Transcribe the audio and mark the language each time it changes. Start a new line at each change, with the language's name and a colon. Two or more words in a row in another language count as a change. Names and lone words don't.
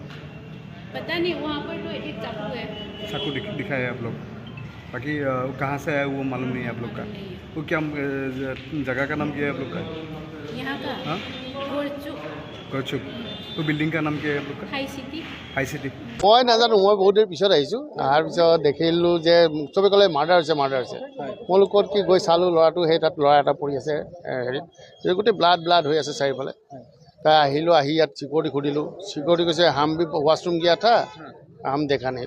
Hindi: पता नहीं। वहाँ पर तो एक चाकू है। चाकू दिखाया है आप लोग? बाकी कहाँ से आया वो मालूम नहीं है आप लोग का? नहीं है। वो क्या जगह का नाम क्या है आप लोग का? यहाँ का हाँ गोरचू गौचुक। वो बिल्डिंग का नाम क्या है आप लोग का? हाई सिटी। हाई सिटी।
Assamese: মই নাজানো, মই বহুত দেৰি পিছত আহিছোঁ। অহাৰ পিছত দেখিলোঁ যে চবে ক'লে মাৰ্ডাৰ হৈছে মাৰ্ডাৰ হৈছে। মই বোলো ক'ত কি গৈ চালোঁ, ল'ৰাটো সেই তাত ল'ৰা এটা পৰি আছে হেৰিত, গোটেই ব্লাড হৈ আছে চাৰিওফালে। তাই আহিলোঁ, আহি ইয়াত চিকিউৰিটি সুধিলোঁ, চিকিউৰিটি কৈছে
Hindi: हम भी वॉशरूम गया था हम देखा नहीं।